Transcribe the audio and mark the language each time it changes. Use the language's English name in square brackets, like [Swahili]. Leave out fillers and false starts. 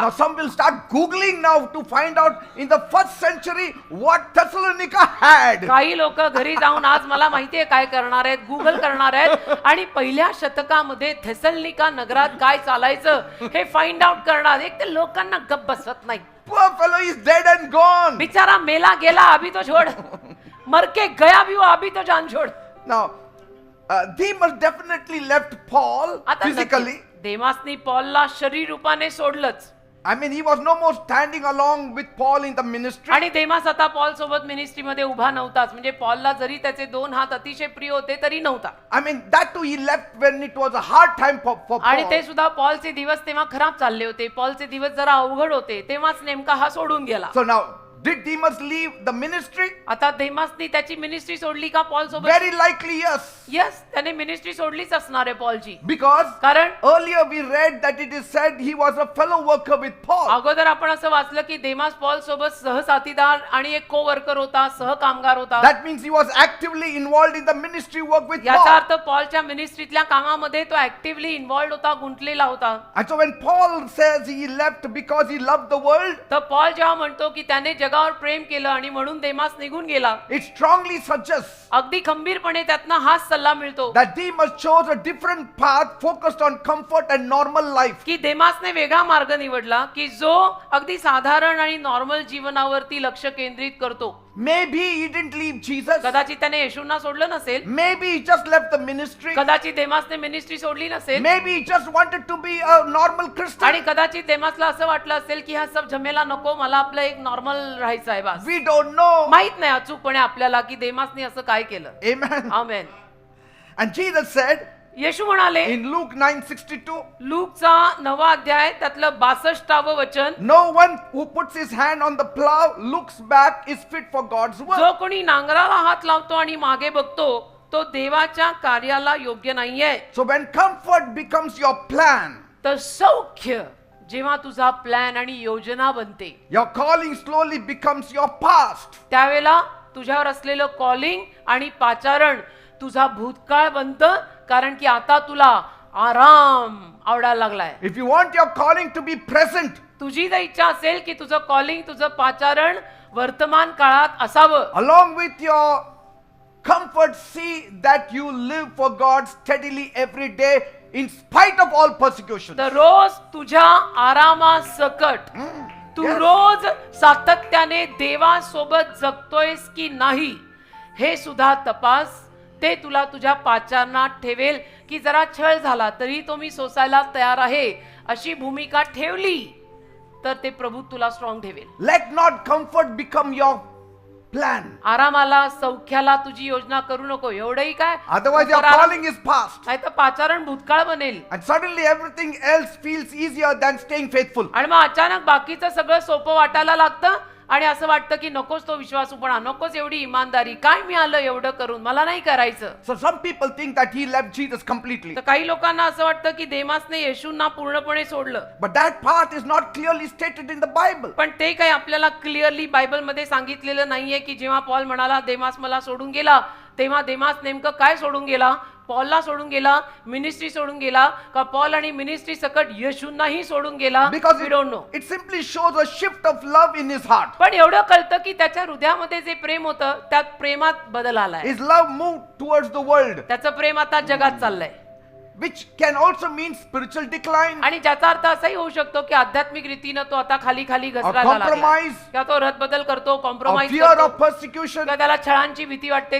[English] Now some will start googling now to find out in the first century what Thessalonica had. [Marathi] काही लोक घरी जाऊन आज मला माहितीये काय करणार आहेत, गुगल करणार आहेत आणि पहिल्या शतकामध्ये थेसलनिका नगरात काय चालायचं हे फाइंड आउट करणार. एक ते लोकांना गप्प बसत नाही. [English] Poor fellow is dead and gone. [Marathi] बिचारा मेला गेला [Hindi] अभी तो छोड़, मर के गया भी वो अभी तो जान छोड़. [English] Now, Demas definitely left Paul [Marathi] आता [English] physically. [Marathi] नक्की देमासनी पॉलला शरीर रूपाने सोडलंच [English] I mean, he was no more standing along with Paul in the ministry. [Marathi] आणि देमास आता पॉल सोबत मिनिस्ट्रीमध्ये उभा नव्हताच. म्हणजे पॉलला जरी त्याचे दोन हात अतिशय प्रिय होते तरी नव्हता. [English] I mean, that too he left when it was a hard time for [Marathi] आणि ते [English] Paul. [Marathi] सुद्धा पॉलचे दिवस तेव्हा खराब चालले होते. पॉलचे दिवस जरा अवघड होते. तेव्हाच नेमका हा सोडून गेला. [English] So now, did Demas leave the ministry? [Marathi] आता देमासनी त्याची मिनिस्ट्री सोडली का पॉल सोबत? [English] Very likely yes. [Marathi] यस, त्याने मिनिस्ट्री सोडलीच असणार आहे पॉलची. [English] Because [Marathi] कारण [English] earlier we read that it is said he was a fellow worker with Paul. [Marathi] अगोदर आपण असं वाचलं की देमास पॉल सोबत सहसाथीदार आणि एक को वर्कर होता, सहकामगार होता. [English] That means he was actively involved in the ministry work with [Marathi] याचा [English] Paul. [Marathi] अर्थ पॉलच्या मिनिस्ट्रीतल्या कामामध्ये तो ऍक्टिव्हली इन्व्हॉल्ड होता, गुंतलेला होता. [English] And so when Paul says he left because he loved the world, [Marathi] तर पॉल जेव्हा म्हणतो की त्याने जगावर प्रेम केलं आणि म्हणून देमास निघून गेला, [English] it strongly suggests [Marathi] अगदी खंबीरपणे त्यातनं हाच सल्ला मिळतो [English] that Demas chose a different path focused on comfort and normal life. [Marathi] की देमासने वेगळा मार्ग निवडला की जो अगदी साधारण आणि नॉर्मल जीवनावरती लक्ष केंद्रित करतो. [English] Maybe he didn't leave Jesus. [Marathi] कदाचित त्याने येशूंना सोडलं नसेल, [English] Maybe he just left the ministry. [Marathi] कदाचित देमासने मिनिस्ट्री सोडली नसेल, [English] Maybe he just wanted to be a normal [Marathi] आणि [English] Christian. [Marathi] कदाचित देमासला असं वाटलं असेल की [Hindi] हा सब झमेला [Marathi] नको, मला आपलं एक नॉर्मल राहायचं आहे बस. [English] We don't know. [Marathi] माहित नाही अचूकपणे आपल्याला की देमासने असं काय केलं. [English] Amen. [Marathi] Amen. [English] And Jesus said [Marathi] येशू म्हणाले [English] in Luke 9:62, [Marathi] लूकचा 9वा अध्याय त्यातलं 62व वचन, [English] no one who puts his hand on the plow looks back is fit for God's work. [Marathi] जो कोणी नांगराला हात लावतो आणि मागे बघतो तो देवाच्या कार्याला योग्य नाहीये. [English] So when comfort becomes your plan, [Marathi] तर सौख्य जेव्हा तुझा प्लॅन आणि योजना बनते, [English] your calling slowly becomes your past. [Marathi] त्यावेळेला तुझ्यावर असलेलं कॉलिंग आणि पाचारण तुझा भूतकाळ बनतं. कारण की आता तुला आराम आवडायला लागलाय. [English] If you want your calling to be present, [Marathi] तुझी जर इच्छा असेल की तुझं कॉलिंग, तुझं पाचारण वर्तमान काळात असावं, [English] along with your comfort, see that you live for God steadily every day in spite of all persecution. [Marathi] तर रोज तुझ्या आरामासकट तू [English] Yes. [Marathi] रोज सातत्याने देवासोबत जगतोयस की नाही हे सुद्धा तपास. ते तुला तुझ्या पाचारणात ठेवेल की जरा छळ झाला तरी तो मी सोसायला तयार आहे अशी भूमिका ठेवली तर ते प्रभू तुला स्ट्रॉंग ठेवेल. [English] Let not comfort become your plan. [Marathi] आरामाला, सौख्याला तुझी योजना करू नको. एवढंही काय, [English] Otherwise your calling is past. [Marathi] नाही तर पाचारण भूतकाळ बनेल [English] And suddenly everything else feels easier than staying faithful. [Marathi] आणि मग अचानक बाकीचं सगळं सोपं वाटायला लागतं आणि असं वाटतं की नकोच तो विश्वासूपणा, नकोच एवढी इमानदारी, काय मिळालं एवढं करून, मला नाही करायचं. [English] So some people think that he left Jesus completely. [Marathi] तर काही लोकांना असं वाटतं की देमासने येशूंना पूर्णपणे सोडलं. [English] But that part is not clearly stated in the Bible. [Marathi] पण ते काही आपल्याला क्लिअरली बायबलमध्ये सांगितलेलं नाहीये की जेव्हा पॉल म्हणाला देमास मला सोडून गेला, तेव्हा देमास नेमकं काय सोडून गेला? पॉलला सोडून गेला, मिनिस्ट्री सोडून गेला का पॉल आणि मिनिस्ट्री सकट येशूंनाही सोडून गेला? [English] Because we don't know. it simply shows a shift of love in his heart. [Marathi] पण एवढं कळतं की त्याच्या हृदयामध्ये जे प्रेम होतं त्यात प्रेमात बदल आलाय. [English] His love moved towards the world, [Marathi] त्याचं प्रेम आता जगात चाललंय [English] which can also mean spiritual decline, [Marathi] आणि ज्याचा अर्थ असाही होऊ शकतो की आध्यात्मिक रीतीनं तो आता खाली खाली घसरायला लागला [English] compromise, [Marathi] किंवा तो रद्दबदल करतो, [English] or [Marathi] कॉम्प्रोमाइज [English] fear [Marathi] करतो [English] of persecution, [Marathi] किंवा त्याला छळांची भीती वाटते.